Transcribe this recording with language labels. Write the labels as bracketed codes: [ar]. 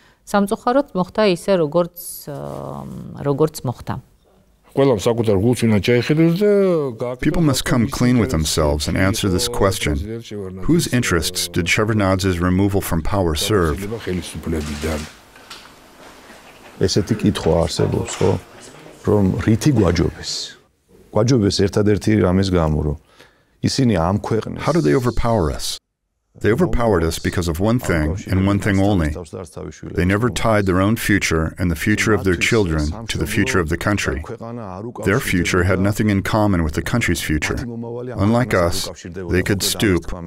[ka] სამწუხაროდ მოხდა ისე როგორც მოხდა. [en] People must come clean with themselves and answer this question. Whose interests did Shevardnadze's removal from power serve? [ka] ესეთი კითხვა არსებობს, ხო? რომ რითი გვაჯობეს? გვაჯობეს ერთადერთი რამის გამო, რომ ისინი ამ ქვეყნეს. [en] How did they overpower us? They overpowered us because of one thing, and one thing only. They never tied their own future and the future of their children to the future of the country. Their future had nothing in common with the country's future. Unlike us, they could stoop.